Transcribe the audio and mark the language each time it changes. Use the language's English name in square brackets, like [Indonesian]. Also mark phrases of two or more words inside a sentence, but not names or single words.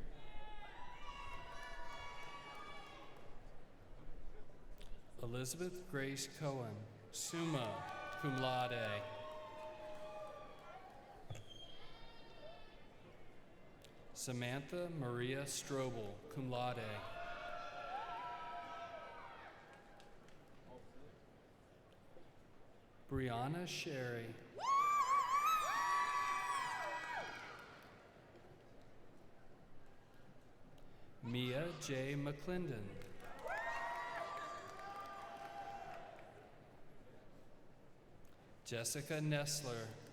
[English] Elizabeth Grace Cohen, [Latin] summa cum laude. [English] Samantha Maria Strobel, [Latin] cum laude. [English] Brianna Sherry. Mia J. McClendon. Jessica Nessler.